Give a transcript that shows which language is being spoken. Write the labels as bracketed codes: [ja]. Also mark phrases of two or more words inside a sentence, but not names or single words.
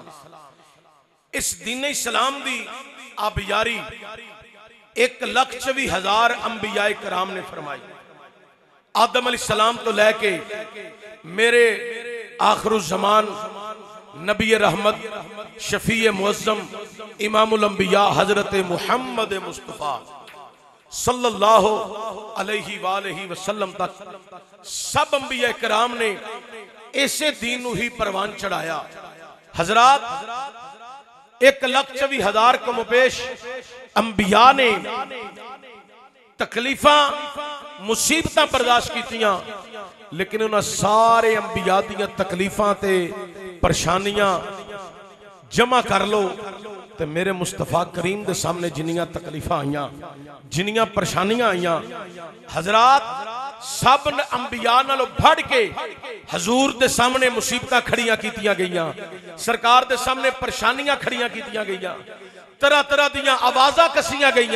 [pa] اس دینِ اسلام دی آبیاری 1,24,000 انبیائے کرام نے فرمائی. آدم علیہ السلام توں لے کے میرے آخرالزمان نبی رحمت شفیع معظم امام الانبیاء حضرت محمد مصطفیٰ [ar] صلى الله عليه وسلم [pa] تک سب انبیاء کرام نے ایسے دین نوں ہی پروان چڑھایا. حضرات 1,24,000 کم و بیش انبیاء نے تکلیفاں مصیبتاں برداشت کیتیاں، لیکن اونہاں سارے انبیاء دیاں تکلیفاں تے پریشانیاں جمع کر لو تو میرے مصطفیٰ کریم کے سامنے جنیاں تکلیفاں آئیاں، جنیاں پریشانیاں آئیاں، حضرات سب انبیاء نالوں ودھ کے حضور دے سامنے مصیبتاں کھڑیاں کیتیاں گئیاں، سرکار دے سامنے پریشانیاں کھڑیاں کیتیاں گئیاں، طرح طرح دیاں آوازاں کسیاں گئیاں.